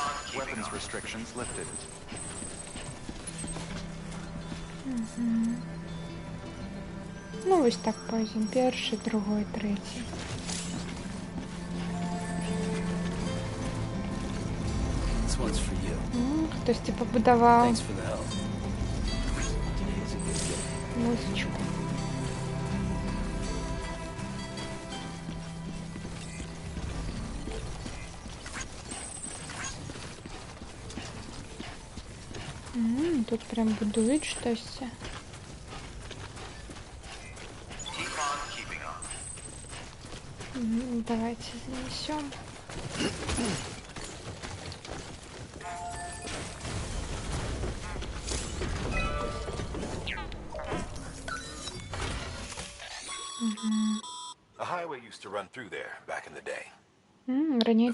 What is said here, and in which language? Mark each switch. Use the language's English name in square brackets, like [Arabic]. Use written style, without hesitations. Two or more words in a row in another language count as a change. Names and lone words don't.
[English] Weapons restrictions lifted. [Ukrainian] Ну, ось так пойдем. Перший, [Russian] другой, третий. [English] This one's for you. [Ukrainian] Хтось типа будував [English] Thanks for the help. Today's a good day. [Ukrainian] музичку. Тут прям будують щось. [Russian] Давайте занесем. [English] A highway used to run through there back in the day. [Russian] Ранее